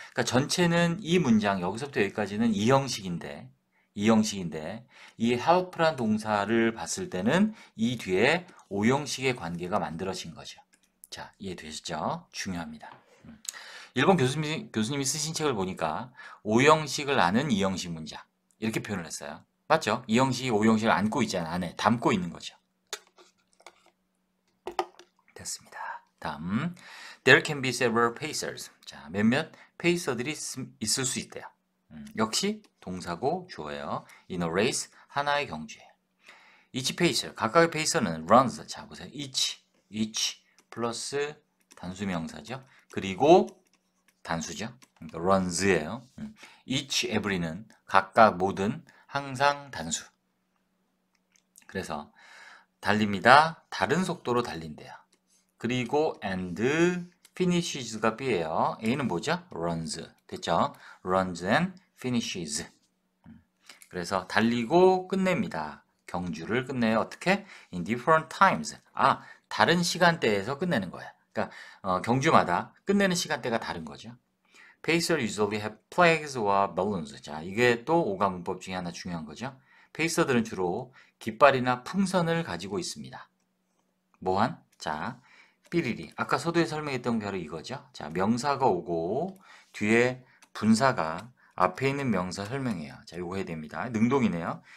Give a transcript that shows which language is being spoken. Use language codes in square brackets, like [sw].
[ko] 그러니까 전체는 이 문장 여기서부터 여기까지는 이 형식인데 이 help란 동사를 봤을 때는 이 뒤에 오형식의 관계가 만들어진 거죠. 자, 이해되시죠? 중요합니다. 일본 교수님이 쓰신 책을 보니까 오형식을 아는 이형식 문장 이렇게 표현을 했어요. 맞죠? 이형식이 오형식을 안고 있잖아요. 안에 담고 있는 거죠. 됐습니다. 다음 [en] There can be several pacers. [ko] 자, 몇몇 페이서들이 있을 수 있대요. 역시 동사고 주어예요. [en] In a race, [ko] 하나의 경주에. [en] Each pacer, [ko] 각각의 페이서는 [en] runs. [ko] 자, 보세요. each 플러스 단수명사죠. 그리고 단수죠. 그러니까 runs예요. each, every는 각각 모든 항상 단수. 그래서 달립니다. 다른 속도로 달린대요. 그리고 [en] and finishes [ko] 가 B예요. A는 뭐죠? [en] runs. [ko] 됐죠? [en] runs and finishes. [ko] 그래서 달리고 끝냅니다. 경주를 끝내요. 어떻게? [en] in different times. [ko] 아, 다른 시간대에서 끝내는 거야. 그러니까 경주마다 끝내는 시간대가 다른 거죠. [en] Pacer usually have flags or balloons. [ko] 자, 이게 또 오가 문법 중에 하나 중요한 거죠. 페이서들은 주로 깃발이나 풍선을 가지고 있습니다. 뭐한? 자, 삐리리. 아까 서두에 설명했던 게 바로 이거죠. 자, 명사가 오고 뒤에 분사가 앞에 있는 명사 설명해요. 자, 이거 해야 됩니다. 능동이네요.